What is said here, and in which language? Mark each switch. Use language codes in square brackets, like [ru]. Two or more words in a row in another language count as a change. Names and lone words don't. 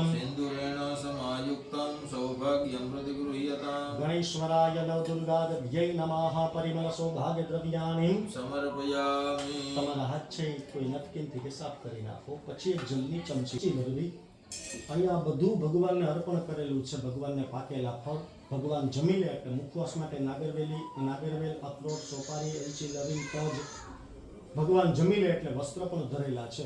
[sa] सिन्दूरेण समायुक्तं सौभाग्यं प्रतिगृह्यताम् गणेश्वराय नवदुर्गादेव्यै नमः परिमल सौभाग्यद्रव्याणि समर्पयामि। [gu] તમારા હાથ છે કોઈ નટકીનથી કે સાફ કરી નાખો, પછી એક જલની ચમચી ભરવી. અહીંયા બધું ભગવાનને અર્પણ કરેલું છે. ભગવાનને પાકેલા ફળ ભગવાન જમી લે એટલે મુખવાસ માટે નાગરવેલ, અખરોટ, સોપારી, એલચી, લવિંગ, તજ ભગવાન જમી લે એટલે વસ્ત્ર પણ ધરેલા છે.